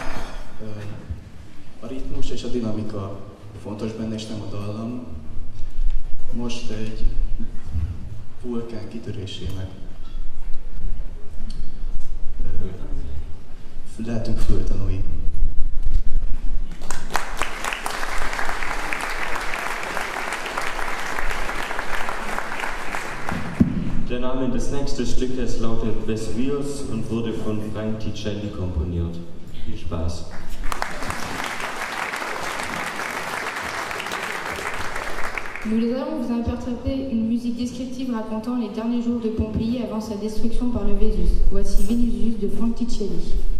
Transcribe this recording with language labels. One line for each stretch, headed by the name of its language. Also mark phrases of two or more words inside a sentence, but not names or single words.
Hungarian: A ritmus és a dinamika fontos benne, és nem a dallam. Most egy vulkán kitörésének lehetünk fültanúi.
German: Der Name des nächsten Stückes lautet Vesuvius und wurde von Frank Ticelli komponiert. Viel Spaß!
French: Nous allons vous interpréter une musique descriptive racontant les derniers jours de Pompéi avant sa destruction par le Vésus. Voici Venusius de Frank Ticelli.